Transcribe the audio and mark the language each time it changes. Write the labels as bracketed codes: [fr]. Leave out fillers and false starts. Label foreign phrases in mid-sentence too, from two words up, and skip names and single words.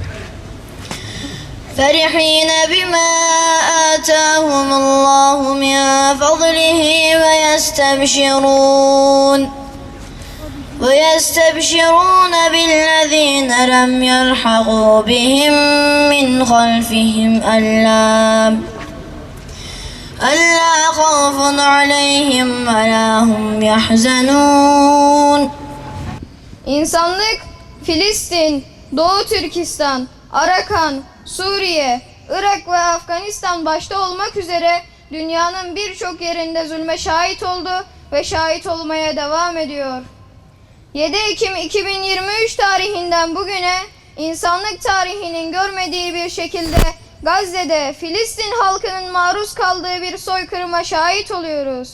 [ar] فَرِحِينَ بِمَا آتَاهُمُ اللّٰهُ مِنْ فَضْلِهِ وَيَسْتَبْشِرُونَ بِالَّذ۪ينَ لَمْ يَلْحَقُوا بِهِمْ مِنْ خَلْفِهِمْ أَلَّا خَوْفٌ عَلَيْهِمْ وَلَا هُمْ يَحْزَنُونَ. [tr] İnsanlık, Filistin, Doğu Türkistan, Arakan, Suriye, Irak ve Afganistan başta olmak üzere dünyanın birçok yerinde zulme şahit oldu ve şahit olmaya devam ediyor. 7 Ekim 2023 tarihinden bugüne insanlık tarihinin görmediği bir şekilde Gazze'de Filistin halkının maruz kaldığı bir soykırıma şahit oluyoruz.